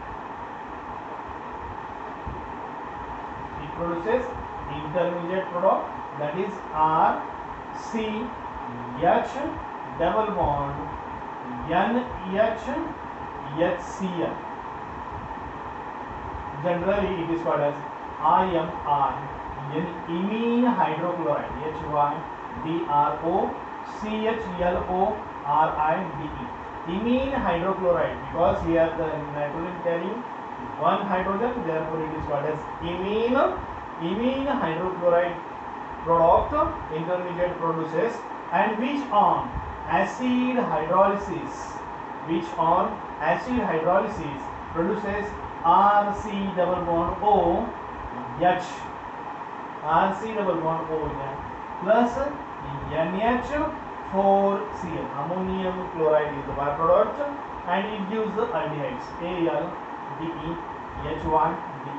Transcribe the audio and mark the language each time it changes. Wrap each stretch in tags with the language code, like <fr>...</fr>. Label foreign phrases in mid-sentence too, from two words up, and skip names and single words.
<en>It produces intermediate product, that is RC H double bond NH HCl. Generally it is called as IMR, imine hydrochloride, HYDROCHLORIDE. Imine hydrochloride, because here the nitrogen carrying one hydrogen, therefore it is called as imine hydrochloride product intermediate produces, and which on acid hydrolysis produces RC double bond O H, RC double bond O plus NH4Cl, ammonium chloride is the byproduct, and it gives the aldehydes ALDE H1DE.</en>